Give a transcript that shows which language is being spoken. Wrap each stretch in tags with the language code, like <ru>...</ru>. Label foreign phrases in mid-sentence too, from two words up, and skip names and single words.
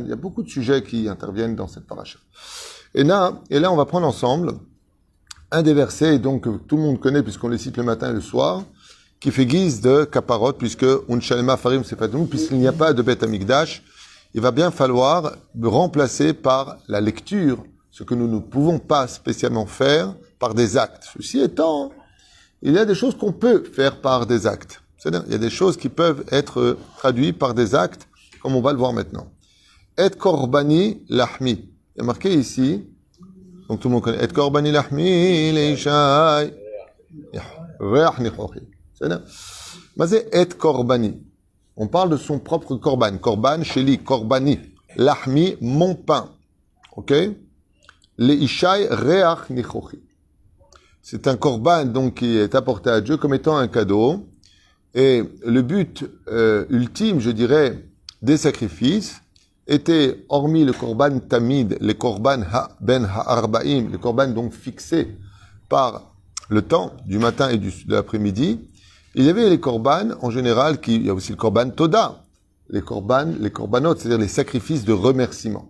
<fr>Il y a beaucoup de sujets qui interviennent dans cette paracha. Et là, on va prendre ensemble un des versets, donc, que tout le monde connaît puisqu'on les cite le matin et le soir, qui fait guise de caparot, puisque</fr> <he>ונשלמה פרים שפתינו,</he> <fr>puisqu'il n'y a pas de</fr> <he>בית המקדש,</he> <fr>il va bien falloir remplacer par la lecture, ce que nous ne pouvons pas spécialement faire par des actes. Ceci étant, il y a des choses qu'on peut faire par des actes. C'est-à-dire, il y a des choses qui peuvent être traduites par des actes, comme on va le voir maintenant.</fr> <he>את קרבני לחמי.</he> <fr>Il y a marqué ici, donc tout le monde connaît,</fr> <he>את קרבני לחמי לאשי ריח ניחחי.</he> <fr>C'est-à-dire, mais c'est</fr> <he>את קרבני.</he> <fr>On parle de son propre korban.</fr> <he>קרבן, שלי, קרבני. לחמי,</he> <fr>mon pain. Ok?</fr> <he>לאשי ריח ניחחי.</he> <fr>C'est un korban, donc, qui est apporté à Dieu comme étant un cadeau. Et le but ultime, je dirais, des sacrifices était, hormis le</fr> <he>קרבן תמיד,</he> <fr>les</fr> <he>קרבן בין הערביים,</he> <fr>les korban donc fixés par le temps du matin et de l'après-midi, il y avait les korban en général, il y a aussi le</fr> <he>קרבן תודה,</he> <fr>les korbanot, c'est-à-dire les sacrifices de remerciement.</fr>